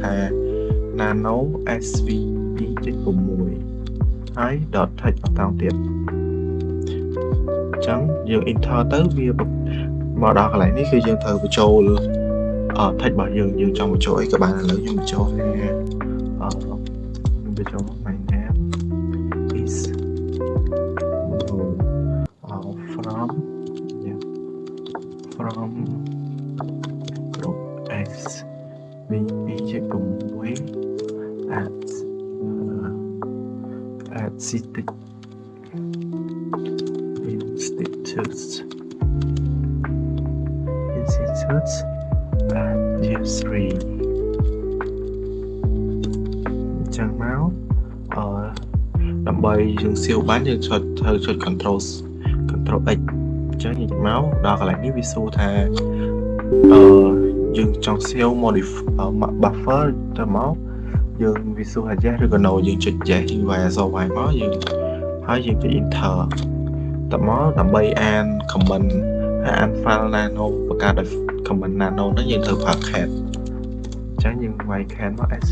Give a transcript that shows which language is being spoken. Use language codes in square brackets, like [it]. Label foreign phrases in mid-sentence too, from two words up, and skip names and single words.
[km] nano svp.6 ហើយ .text បន្តទៀតអញ្ចឹងយើង enter ទៅវាមកដល់កន្លែងនេះគឺយើងត្រូវបញ្ចូល text របស់យើងចង់បញ្ចូលអីក៏បានឥឡូវខ្ញុំបញ្ចូលថាខ្ញុំបញ្ចូល [en] my name is from group svp.6 at institutes at year 3 chẳng máu [km] ដើម្បីយើងសៀវបានយើងត្រូវចុច [en] control x [km] ចឹងញ៉ាំមកដល់កន្លែងនេះវាសួរថាយើងចង់សៀវ [en] modify buffer [km] ទៅមកយើងវាសួរថា yes ឬក៏ no យើងចុច yes យើងវាយអក្សរ y មកយើងហើយយើងចុច enter តមកដើម្បីអាន comment ហើយអាន file nano បង្កើតដោយ comment nano ហ្នឹងយើងត្រូវប្រើ cat អញ្ចឹងយើងវាយ cat មក